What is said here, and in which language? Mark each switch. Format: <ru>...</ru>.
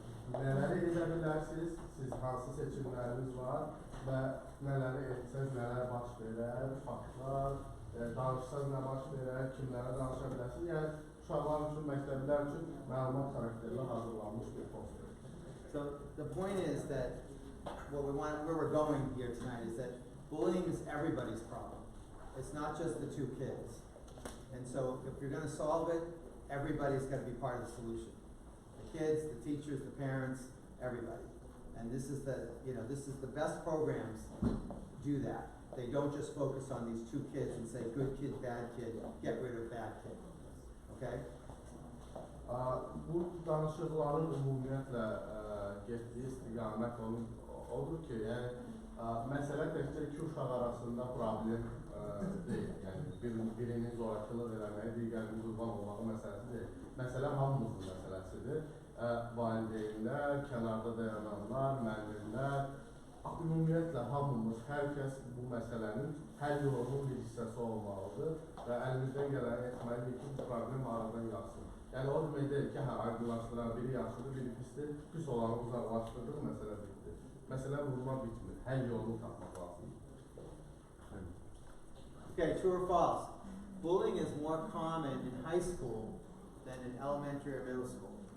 <az>Nələri edə bilərsiniz, siz hansı seçimləriniz var və nələri etsəz, nələr baş verər, faktlar, danışsaz nə baş verər, kimlərə danışa bilərsiniz. Yəni, uşaqlar üçün, məktəblər üçün məlumat xarakterlə hazırlanmış bir poster.</az> <en>So the point is that where we're going here tonight is that bullying is everybody's problem. It's not just the two kids. And so if you're going to solve it, everybody's got to be part of the solution. The kids, the teachers, the parents, everybody. And this is the best programs do that. They don't just focus on these two kids and say good kid, bad kid, get rid of bad kid. Okay?</en> <az>Bu danışıqların ümumiyyətlə getdiyi istiqamət odur ki, yəni məsələ təkcə iki uşaq arasında problem deyil. Yəni birinin zorakılıq eləməyi, digərinin qurban olmağı məsələsi deyil. Məsələ hamımızın məsələsidir. Valideynlər, kənarda dayananlar, müəllimlər, ümumiyyətlə hamımız, hər kəs bu məsələnin həll yolunun bir hissəsi olmalıdır və əlimizdən gələni etməliyik ki, bu problem aradan qalsın. Yəni o demək deyil ki, aydınlaşdıran biri yaxşıdır, biri pisdir, pis olanı uzaqlaşdırdıq, məsələ bitdi. Məsələ vurma bitmir, həll yolunu tapmaq lazım.</az> <en>Okay, true or false? Bullying is more common in high school than in elementary or middle school?</en>